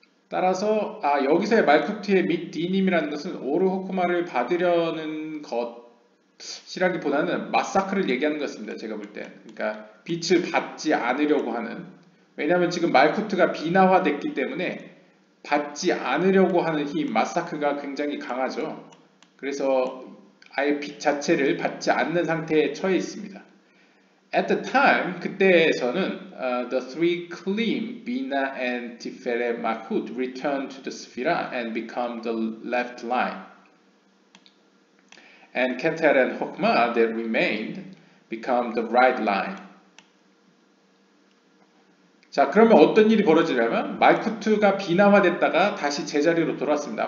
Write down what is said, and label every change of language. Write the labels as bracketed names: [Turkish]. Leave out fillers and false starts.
[Korean] 따라서 여기서의 말쿠트의 믹 디님이라는 것은 오르호크마를 받으려는 것이라기보다는 마사크를 얘기하는 것입니다. 제가 볼 때. 그러니까 빛을 받지 않으려고 하는. 왜냐하면 지금 말쿠트가 비나화됐기 때문에 받지 않으려고 하는 힘, 마사크가 굉장히 강하죠. 그래서 아예 빛 자체를 받지 않는 상태에 처해 있습니다. [English] At the time, [Korean] 그때에서는 [English] the three Klim, Bina, and Tiferet Malkut returned to the Sphira and become the left line. And Keter and Hokmah that remained become the right line. [Korean] 자, 그러면 어떤 일이 벌어지냐면 말쿠트가 비나화됐다가 다시 제자리로 돌아왔습니다.